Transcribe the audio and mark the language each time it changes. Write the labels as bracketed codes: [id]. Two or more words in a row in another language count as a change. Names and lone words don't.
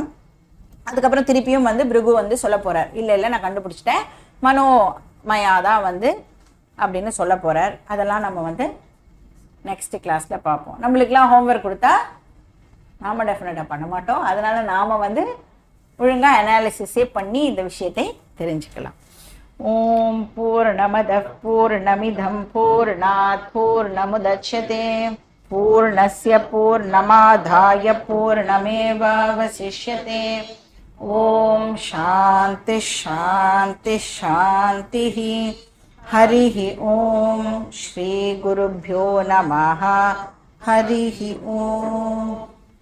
[ta] அதுக்கப்புறம் திருப்பியும் வந்து பிருகு வந்து சொல்ல போகிறார், இல்லை நான் கண்டுபிடிச்சிட்டேன், மனோமயாதான் வந்து அப்படின்னு சொல்ல போகிறார். அதெல்லாம் நம்ம வந்து [en] next classil [ta] பார்ப்போம். நம்மளுக்கெல்லாம் ஹோம்ஒர்க் கொடுத்தா நாம் டெஃபினட்டாக பண்ண மாட்டோம். அதனால் நாம் வந்து ஒழுங்காக அனாலிசிஸே பண்ணி இந்த விஷயத்தை தெரிஞ்சுக்கலாம். [sa] ॐ पूर्णमदः पूर्णमिदं पूर्णात् पूर्णमुदच्यते पूर्णस्य पूर्णमादाय पूर्णमेवावशिष्यते. ॐ शान्तिः शान्तिः शान्तिः. हरिः ॐ. श्री गुरुभ्यो नमः. हरिः ॐ.